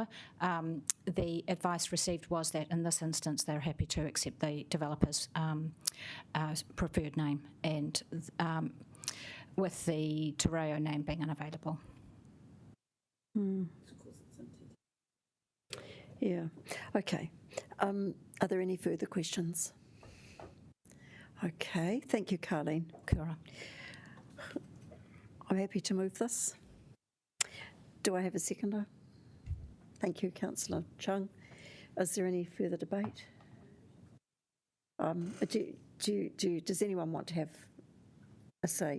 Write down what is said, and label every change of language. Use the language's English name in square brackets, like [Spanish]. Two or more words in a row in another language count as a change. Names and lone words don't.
[English] The advice received was that in this instance they're happy to accept the developer's preferred name, and with the Te Reo name being unavailable. Yeah, okay. Are there any further questions? Okay, thank you, Carleen. [Māori] Kia ora. [English] I'm happy to move this. Do I have a seconder? Thank you, Councillor Chung. Is there any further debate? Does anyone want to have a say?